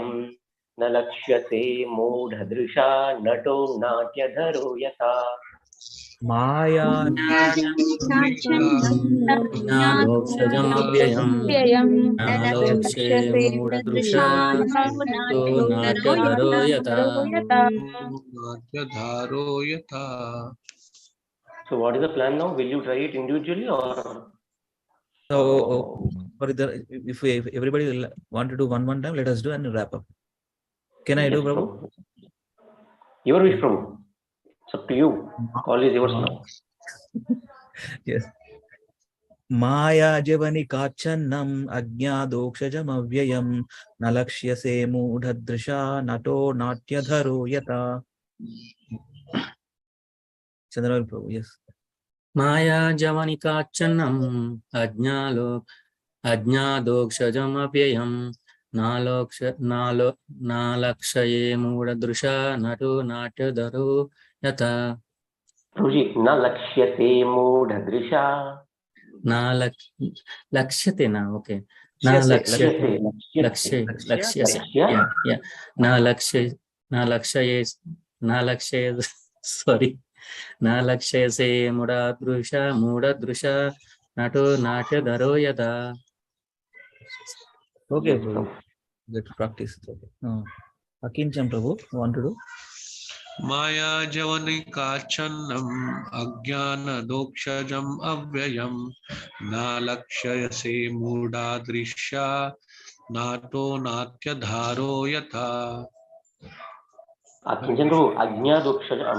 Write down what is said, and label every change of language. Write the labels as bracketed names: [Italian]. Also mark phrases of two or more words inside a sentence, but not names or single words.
[Sanskrit] नालक्ष्यते मूढदृशा नटो नाट्यधरो यथा. Maya ज्ञानोक्षजमव्ययम् नालोक्ष्ये मूढदृशा नटो नाट्यधरो यथा. [English] So what is the plan now? Will you try it individually or? So, if everybody want to do one time, let us do and wrap up. Can I do, Prabhu? Your wish, Prabhu. It's up to you. Call is yours now. Yes. [Sanskrit] माया जवनिकाच्छन्नम् अज्ञाधोक्षजमव्ययम् नालक्ष्यसे मूढदृशा नटो नाट्यधरो यथा. [English] Chandra Prabhu, yes. [Sanskrit] माया जवनिकाच्चन्नम् अज्ञादोक्षजमव्ययम् नालक्षये मूढदृशा नटो नाट्यधरो यथा. [English] Prabhuji, [Sanskrit] न लक्ष्यते मूढदृशा. न लक्षते न, okay. न लक्षते, लक्ष्य, yeah. न लक्ष्य, sorry. न लक्षसे मूढदृशा, नटो नाट्य धरो यथा. [English] Okay, Yes, Prabhu. Good practice. Okay. Akincham Prabhu, want to do? [Sanskrit] माया जवनिकाच्छन्नम् अज्ञान दोक्षजम् अव्ययम् न लक्षयसे मूढदृशा नटो नाट्य धरो यथा. Akincham Ajnadokshajam.